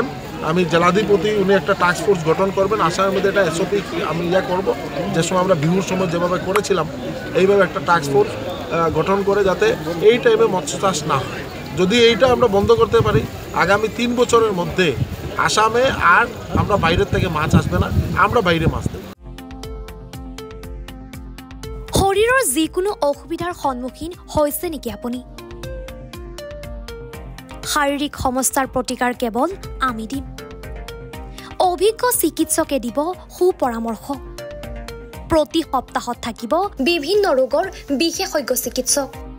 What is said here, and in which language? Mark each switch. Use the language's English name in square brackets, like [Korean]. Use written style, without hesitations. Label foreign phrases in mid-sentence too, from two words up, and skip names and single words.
[Bangla] আমি জেলাধিপতি উনি একটা [English] task force [Bangla] গঠন করবেন, আসামের মধ্যে এটা এসওপি আমি করব, যে সময় আমরা বিহুর সময় যেভাবে করেছিলাম এইভাবে একটা [English] task force [Bangla] গঠন করে যাতে এই টাইমে মৎস্য চাষ না হয়। যদি এইটা আমরা বন্ধ করতে পারি, আগামী 3 বছরের মধ্যে আসামে আর আমরা বাইরের থেকে মাছ আসবে না, আমরা বাইরে মাছ দেব। [Assamese] শৰীৰৰ যিকোনো অসুবিধাৰ সন্মুখীন হৈছে নেকি আপুনি? শাৰীৰিক সমস্যাৰ প্ৰতিকাৰ কেৱল আমি দিম। অভিজ্ঞ চিকিৎসকে দিব সুপৰামৰ্শ। প্ৰতি সপ্তাহত থাকিব বিভিন্ন ৰোগৰ বিশেষজ্ঞ চিকিৎসক।